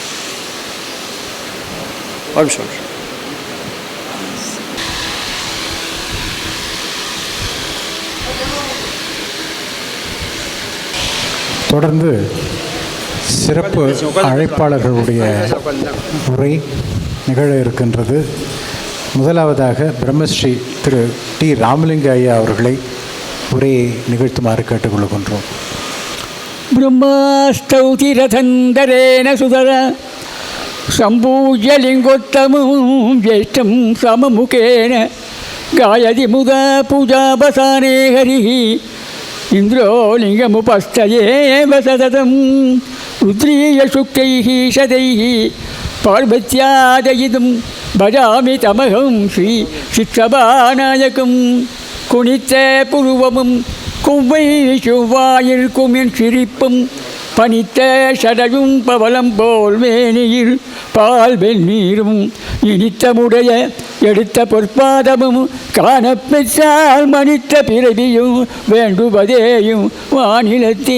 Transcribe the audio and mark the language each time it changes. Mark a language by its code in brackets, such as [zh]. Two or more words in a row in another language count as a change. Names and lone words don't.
[ta] தொடர்ந்து சிறப்பு அழைப்பாளர்களுடைய உரை நிகழ இருக்கின்றது. முதலாவதாக பிரம்மஸ்ரீ திரு டி ராமலிங்க ஐயா அவர்களை உரையை நிகழ்த்துமாறு கேட்டுக்கொள்கின்றோம். [sa] ब्रह्मास्तौतिरथन्दरेण सुधर सम्पूज्य लिङ्गोत्तमं ज्येष्ठं सममुखेन गायति मुदा पूजावसाने हरिः इन्द्रो लिङ्गमुपस्थयेव सततं रुद्रीयशुक्तैः शतैः पार्वत्यादयितुं भजामि तमहं श्री शिक्षभानायकं [ta] कुणिத்த புருவமும் குவ்வை செவ்வாயிற்கும் என் சிரிப்பும் பனித்த சடையும் பவளம் போல் மேனியில் பால் வெந்நீரும் இனித்தமுடைய எடுத்த பொற்பாதமும் காணப்பெற்றால் மனித்த பிறவியும் வேண்டுவதேயும் வானிலத்தே.